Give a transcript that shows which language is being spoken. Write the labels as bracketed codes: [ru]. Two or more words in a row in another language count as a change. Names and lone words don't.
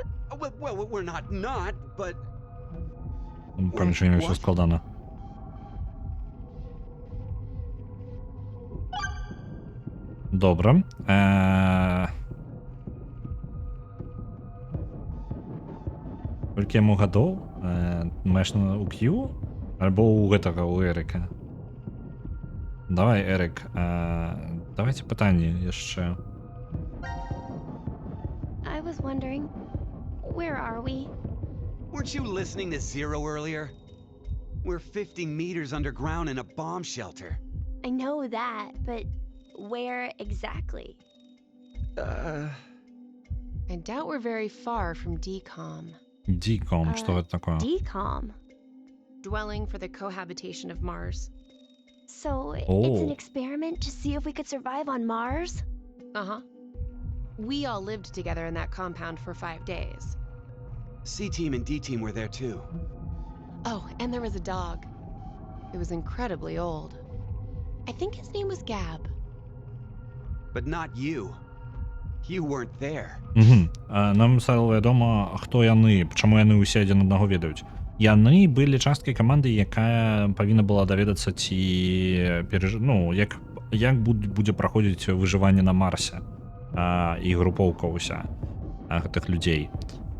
[en] Well, we're not, but... [be] Паміж ўсё складана. Добра. Колькі яму гадоў? Маеш у Q? Альбо у гэтага, у Эрыка? Давай, Эрык, давайце пытанні яшчэ. [en] I was wondering, where are we? Weren't you listening to Zero earlier? We're 50 meters underground in a bomb shelter. I know that, but where exactly? I doubt we're very far from DCOM. DCOM, [be] што гэта такое? [en] DCOM. Dwelling for the cohabitation of Mars. So it's Oh. an experiment to see if we could survive on Mars? Uh-huh. We all lived together in that compound for 5 days. C-Team and D-Team were there too. Oh, and there was a dog. It was incredibly old. I think his name was Gab. But not you. You weren't there. [be] Нам стало вядома, хто яны, чаму яны ўсе адзін аднаго ведаюць. Яны былі часткай каманды, якая павінна была даведацца, ці як будзе праходзіць выжыванне на Марсе і групоўка ўся гэтых людзей.